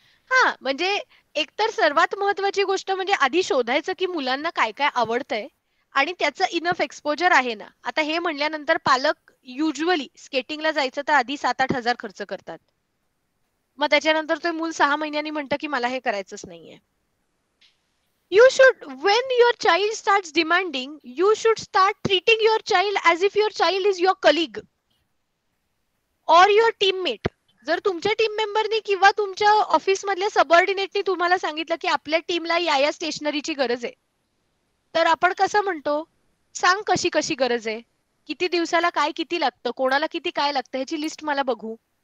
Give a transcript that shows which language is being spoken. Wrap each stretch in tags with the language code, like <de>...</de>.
<mr>हा, म्हणजे एकतर सर्वात महत्वाची गोष्ट म्हणजे आधी शोधायचं की मुलांना काय काय आवडतंय आणि त्याचं</mr> <en>enough exposure</en> <mr>आहे ना. आता हे म्हणल्यानंतर पालक युजली स्केटिंगला जायचं तर आधी 7-8 हजार खर्च करतात. मग त्याच्यानंतर ते मूल 6 महिन्यांनी म्हणतं की मला हे करायचंच नाहीये.</mr> <en>You should, when your child starts demanding, you should start treating your child as if your child is your colleague or your teammate.</en> <mr>जर तुमच्या टीम मेंबरनी किंवा तुमच्या ऑफिस मधल्या सबऑर्डिनेटनी तुम्हाला सांगितलं की आपल्या टीमला या स्टेशनरीची गरज आहे, तर आपण कसं म्हणतो? सांग कशी कशी गरज आहे, किती दिवसाला काय किती लागतं, कोणाला किती काय लागतं, ह्याची लिस्ट मला बघू.</mr>